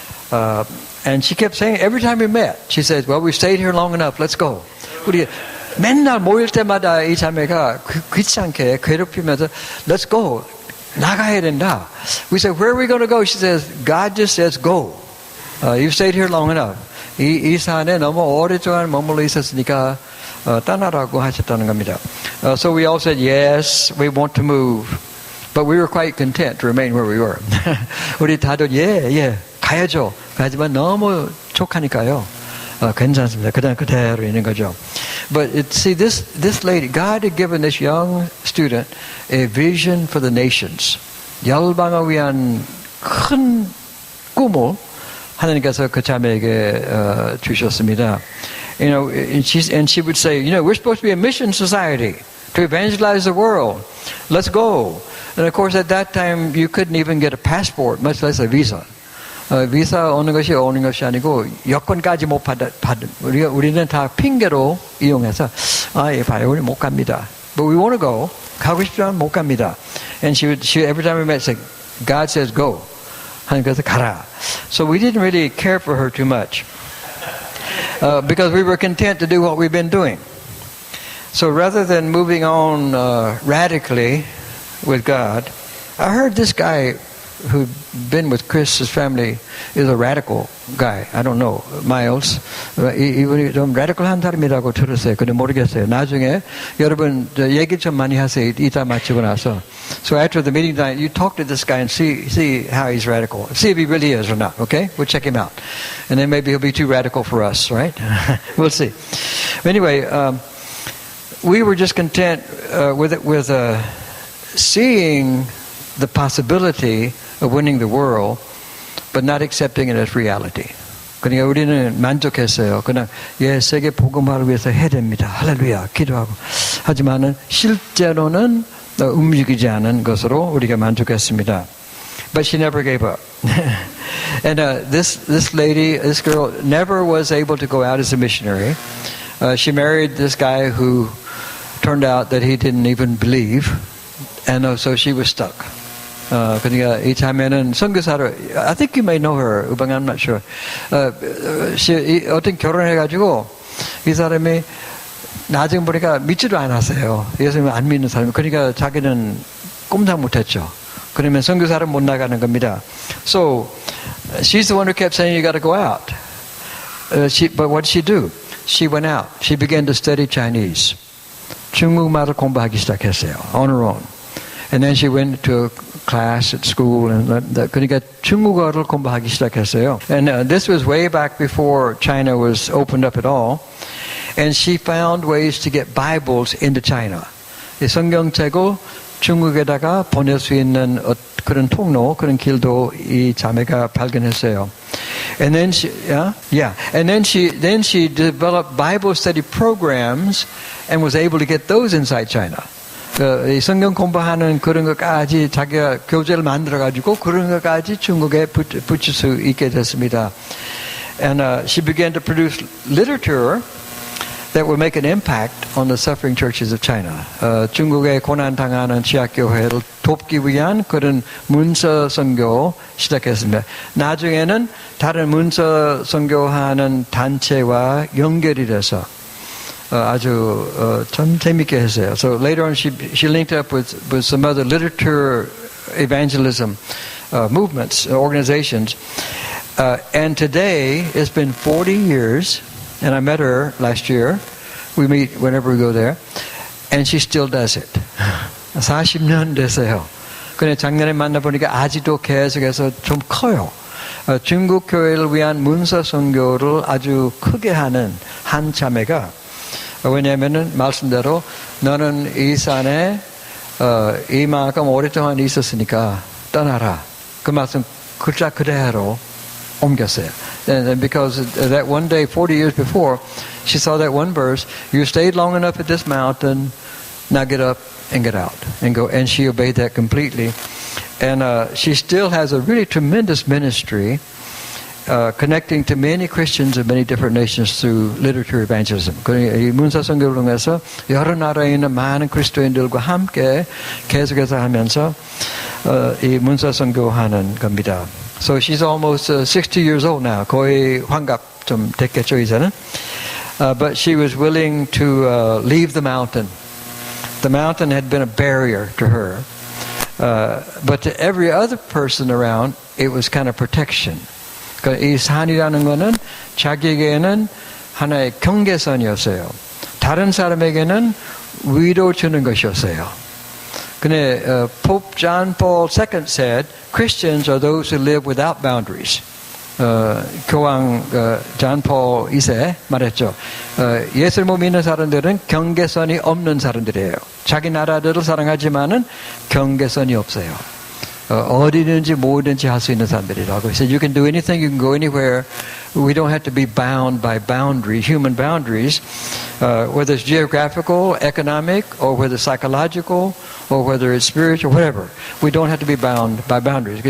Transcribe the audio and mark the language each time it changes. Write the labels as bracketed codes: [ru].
[en] And she kept saying, every time we met, she said, well, we stayed here long enough, let's go. [ko] 우리 맨날 모일 때마다 이 자매가 귀찮게 괴롭히면서, [en] let's go. [ko] 나가야 된다. [en] We said, where are we going to go? She says, God just says go. You've stayed here long enough. [ko] 이 산에 너무 오랫동안 머물러 있었으니까 떠나라고 하셨다는 겁니다. [en] So we all said, yes, we want to move. But we were quite content to remain where we were. [ko] 우리 다들 가야죠. 하지만 너무 촉하니까요. 괜찮습니다. 그냥 그대로 있는 거죠. [en] But see, this lady, God had given this young student a vision for the nations. [ko] 열방을 위한 큰 꿈을 하나님께서 그 자매에게 주셨습니다. [en] You know, and she would say, you know, we're supposed to be a mission society to evangelize the world. Let's go. And of course, at that time, you couldn't even get a passport, much less a visa. [ko] 비자 오는 것이 아니고 여권까지 못 받은 우리는 다 핑계로 이용해서 봐요, 우리 못 갑니다. [en] But we want to go. [ko] 가고 싶지만 못 갑니다. [en] And she every time we met, say, God says go. [ko] 하나님께서 가라. [en] So we didn't really care for her too much. Because we were content to do what we've been doing. So rather than moving on radically with God, I heard this guy who'd been with Chris's family is a radical guy. I don't know, Miles. [ko] 이분이 좀 radical한 사람이라고 들었어요. 근데 모르겠어요. 나중에 여러분 얘기 좀 많이 하세요. 이따 마치고 나서. [en] So after the meeting tonight, you talk to this guy and see how he's radical. See if he really is or not, okay? We'll check him out. And then maybe he'll be too radical for us, right? We'll see. Anyway, we were just content with seeing the possibility of winning the world, but not accepting it as reality. 그러니까 우리는 만족했어요. 그냥 세계 복음화를 위해서 해야 됩니다. 할렐루야, 기도하고. 하지만은 실제로는 움직이지 않은 것으로 우리가 만족했습니다. But she never gave up. And this girl never was able to go out as a missionary. She married this guy who turned out that he didn't even believe, and so she was stuck. [ko] 그러니까 이 자매는 선교사를, [en] I think you may know her, I'm not sure. [ko] 어떤 결혼해가지고 이 사람이 나중에 보니까 믿지도 않았어요. 예수님을 안 믿는 사람. 그러니까 자기는 꼼짝 못했죠. 그러면 선교사를 못 나가는 겁니다. [en] So she's the one who kept saying you got to go out. But what did she do? She went out. She began to study Chinese. [ko] 중국말을 공부하기 시작했어요. [en] On her own. And then she went to a class at school, and [ko] 그러니까 중국어를 공부하기 시작했어요. [en] And this was way back before China was opened up at all. And she found ways to get Bibles into China. 이 성경책을 중국에다가 보낼 수 있는 그런 통로, 그런 길도 이 자매가 발견했어요. And then she developed Bible study programs and was able to get those inside China. 이 성경 공부하는 그런 것까지 자기가 교재를 만들어가지고 그런 것까지 중국에 붙일 수 있게 됐습니다. And she began to produce literature that will make an impact on the suffering churches of China. 중국의 고난당하는 지하교회를 돕기 위한 그런 문서 선교 시작했습니다. 나중에는 다른 문서 선교하는 단체와 연결이 돼서 아주 참 재밌게 했어요. So later on she linked up with some other literature evangelism movements, organizations. And today it's been 40 years. And I met her last year. We meet whenever we go there. And she still does it. [ko] 40년 됐어요. 근데 작년에 만나보니까 아직도 계속해서 좀 커요. 중국 교회를 위한 문서 선교를 아주 크게 하는 한 자매가 왜냐하면은 말씀대로 너는 이 산에 이만큼 오랫동안 있었으니까 떠나라. 그 말씀 글자 그대로 옮겼어요. [en] And because that one day, 40 years before, she saw that one verse, you stayed long enough at this mountain, now get up and get out. And go. And she obeyed that completely. And she still has a really tremendous ministry connecting to many Christians of many different nations through literature evangelism. [ko] 이 문서 선교를 통해서 여러 나라에 있는 많은 그리스도인들과 함께 계속해서 하면서 이 문서 선교하는 겁니다. [en] So she's almost 60 years old now. [ko] 거의 환갑 좀 됐겠죠, 이제는. [en] But she was willing to leave the mountain. The mountain had been a barrier to her. But to every other person around, it was kind of protection. [ko] 그러니까 이 산이라는 거는 자기에게는 하나의 경계선이었어요. 다른 사람에게는 위로 주는 것이었어요. [en] 근데 Pope John Paul II said, Christians are those who live without boundaries. [ko] 교황 존 폴 2세 말했죠. 예수를 못 믿는 사람들은 경계선이 없는 사람들이에요. 자기 나라들을 사랑하지만은 경계선이 없어요. 어디든지 뭐든지 할 수 있는 사람들이라고. [en] He said, you can do anything, you can go anywhere. We don't have to be bound by boundaries, human boundaries, whether it's geographical, economic, or whether psychological, or whether it's spiritual, whatever. We don't have to be bound by boundaries.